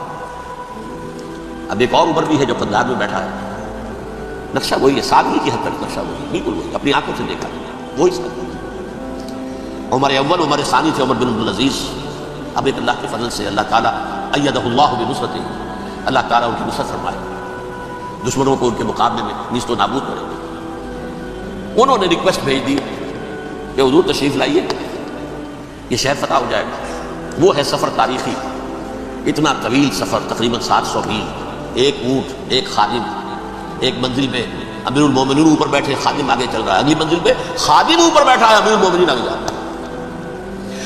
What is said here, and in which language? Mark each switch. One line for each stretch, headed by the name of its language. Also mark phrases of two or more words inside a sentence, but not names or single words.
Urdu: اب ایک اور عمر بھی ہے جو قندھار میں بیٹھا ہے، نقشہ وہی ہے، سادگی کی حد تک نقشہ وہی، بالکل وہی، اپنی آنکھوں سے دیکھا وہی سب۔ عمر اول عمر ثانی تھے عمر بن عبدالعزیز۔ اب ایک اللہ کے فضل سے اللہ تعالیٰ
Arabic: ایدہ اللہ بنصرتہ،
Urdu: اللہ تعالیٰ ان کی نصرت فرمائے، دشمنوں کو ان کے مقابلے میں نیست و نابود کرے۔ انہوں نے ریکویسٹ بھیج دی کہ حضور تشریف لائیے، یہ شہر فتح ہو جائے گا۔ وہ ہے سفر تاریخی، اتنا طویل سفر، تقریباً 700 میل، ایک اونٹ، ایک خادم، ایک منزل پہ امیر المومنین اوپر بیٹھے، خادم آگے چل رہا ہے، اگلی منزل پہ خادم اوپر بیٹھا ہے، امیر المومنین آگے جا رہا ہے۔